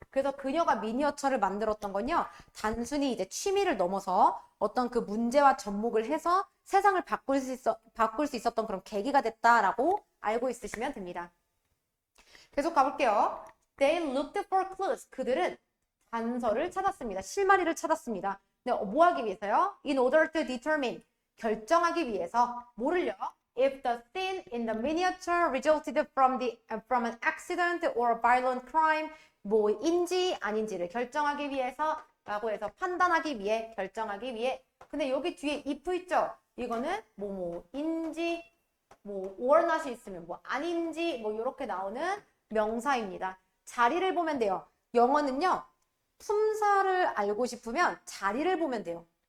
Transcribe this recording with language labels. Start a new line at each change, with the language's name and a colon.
Korean: 그래서 그녀가 미니어처를 만들었던 건요. 단순히 이제 취미를 넘어서 어떤 그 문제와 접목을 해서 세상을 바꿀 수 있었던 그런 계기가 됐다라고 알고 있으시면 됩니다. 계속 가볼게요.
English: They looked for clues.
Korean: 그들은 단서를 찾았습니다. 실마리를 찾았습니다. 네, 뭐 하기 위해서요?
English: In order to determine.
Korean: 결정하기 위해서 뭐를요?
English: If the scene in the miniature resulted from an accident or a violent crime,
Korean: 뭐인지 아닌지를 결정하기 위해서 라고 해서 판단하기 위해, 결정하기 위해. 근데 여기 뒤에 if 있죠? 이거는 뭐뭐인지 뭐 or not이 있으면 뭐 아닌지 뭐 이렇게 나오는 명사입니다. 자리를 보면 돼요. 영어는요. 품사를 알고 싶으면 자리를 보면 돼요.